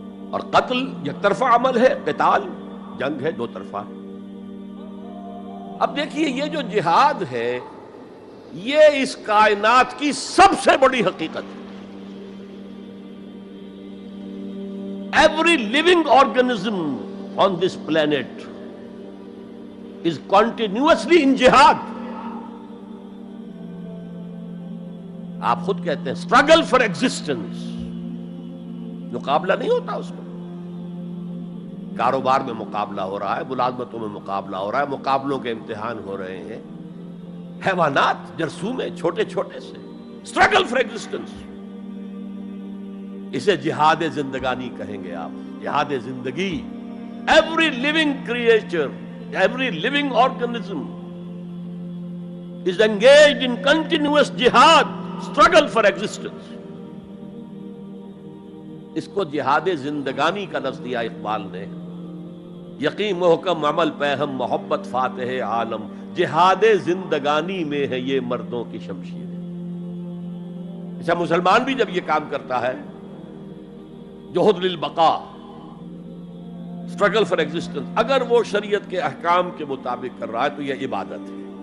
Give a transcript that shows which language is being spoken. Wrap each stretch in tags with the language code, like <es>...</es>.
<ur>اور قتل یک طرفہ عمل ہے، قتال جنگ ہے، دو طرفہ. اب دیکھیے یہ جو جہاد ہے یہ اس کائنات کی سب سے بڑی حقیقت ہے.</ur> <en>Every living organism on this planet is continuously in jihad.</en> <ur>آپ خود کہتے ہیں</ur> <en>struggle for existence،</en> <ur>مقابلہ نہیں ہوتا اس میں. کاروبار میں مقابلہ ہو رہا ہے، ملازمتوں میں مقابلہ ہو رہا ہے، مقابلوں کے امتحان ہو رہے ہیں. حیوانات، جرثومے، چھوٹے چھوٹے سے</ur> <en>struggle for existence.</en> <ur>اسے جہاد زندگانی کہیں گے آپ، جہاد زندگی.</ur> <en>Every living creature, every living organism is engaged in continuous jihad, struggle for existence.</en> <ur>اس کو جہاد زندگانی کا لفظ دیا اقبال نے. یقین محکم عمل پہم محبت فاتح عالم، جہاد زندگانی میں ہے یہ مردوں کی شمشیر. اچھا مسلمان بھی جب یہ کام کرتا ہے، جہد للبقاء،</ur> <en>struggle for existence,</en> <ur>اگر وہ شریعت کے احکام کے مطابق کر رہا ہے تو یہ عبادت ہے.</ur>